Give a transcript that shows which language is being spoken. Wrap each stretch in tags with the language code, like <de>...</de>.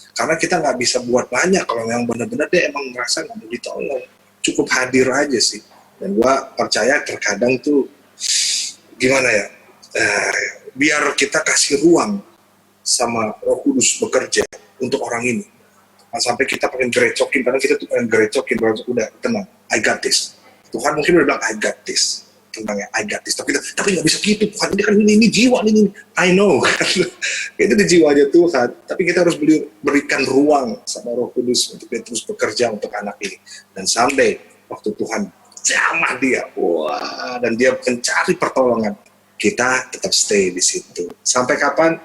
<id>Karena kita nggak bisa buat banyak kalau yang benar-benar dia emang merasa nggak mau ditolong. Cukup hadir aja sih. Dan gue percaya terkadang tuh gimana ya, biar kita kasih ruang sama Roh Kudus bekerja untuk orang ini. Nah, sampai kita pengen gerecokin, karena kita tuh pengen gerecokin, udah tenang,</id> <en>I got this.</en> <id>Tuhan mungkin udah bilang</id> <en>I got this,</en> <id>tenang ya,</id> <en>I got this.</en> <id>Tapi nggak bisa gitu, Tuhan ini kan ini jiwa ini,</id> <en>I know.</en> <id>Itu di jiwanya Tuhan. Tapi kita harus berikan ruang sama Roh Kudus untuk dia terus bekerja untuk anak ini. Dan sampai waktu Tuhan jamah dia, wah, dan dia mencari pertolongan, kita tetap stay di situ. Sampai kapan?</id>